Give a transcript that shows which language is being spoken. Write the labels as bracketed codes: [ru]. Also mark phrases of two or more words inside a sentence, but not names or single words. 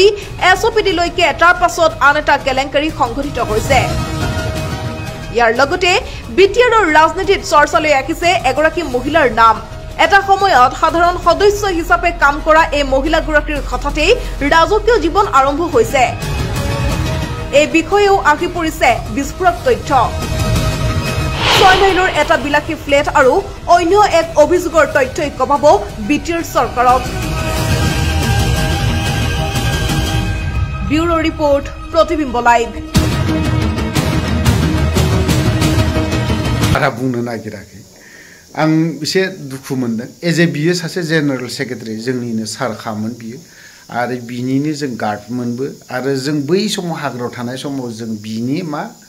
[as] এছঅপিডিলৈকে এটাৰ পাছত আন এটা কেলেংকাৰী সংঘটিত হৈছে ইয়াৰ লগতে বিটিআৰৰ ৰাজনীতিত চৰ্চালৈ আহিছে এগৰাকী মহিলাৰ নাম এটা সময়ত সাধাৰণ সদস্য হিচাপে কাম কৰা এই মহিলাগৰাকীৰ কথাতেই ৰাজকীয় জীৱন আৰম্ভ হৈছে এই বিষয়েও আহি পৰিছে বিস্ফোৰক তথ্য 6 মাইলৰ এটা বিলাসী ফ্লেট আৰু অন্য এক অভিযোগৰ তথ্যই কমাব বিটিআৰ চৰকাৰক ব্যুৰো ৰিপৰ্ট প্ৰতিবিম্ব লাইভ [brx] बारा बुंनो नागिराखै आं एसे दुखु मोनदों [en] as a [brx] बियो सासे जेनेरेल सेक्रेटारि जोंनिनो सारखामोन बियो आरो बिनिनो जों गार्डमोनबो आरो जों बै समाव हाग्रायाव थानाय समाव जों बिनि मा